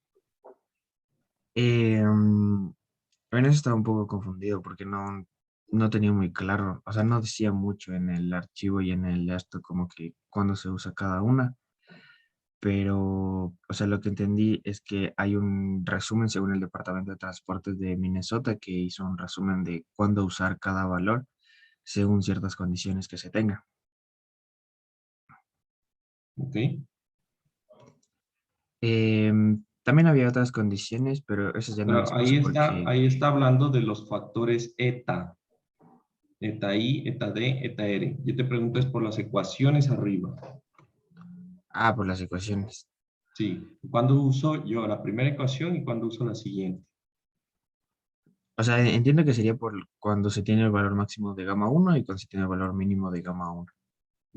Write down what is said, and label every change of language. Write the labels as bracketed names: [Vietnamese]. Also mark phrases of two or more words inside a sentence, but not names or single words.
[Spanish] En eso estaba un poco confundido porque no tenía muy claro, o sea, no decía mucho en el archivo y en el esto como que cuándo se usa cada una, pero, o sea, lo que entendí es que hay un resumen según el Departamento de Transportes de Minnesota que hizo un resumen de cuándo usar cada valor según ciertas condiciones que se tenga. Ok. También había otras condiciones, pero esas ya no las Pero puse porque, ahí está hablando de los factores eta. Eta I, eta D, eta R. Yo te pregunto es por las ecuaciones arriba. por las ecuaciones. Sí. ¿Cuándo uso yo la primera ecuación y cuándo uso la siguiente? O sea, entiendo que sería por cuando se tiene el valor máximo de gamma 1 y cuando se tiene el valor mínimo de gamma 1.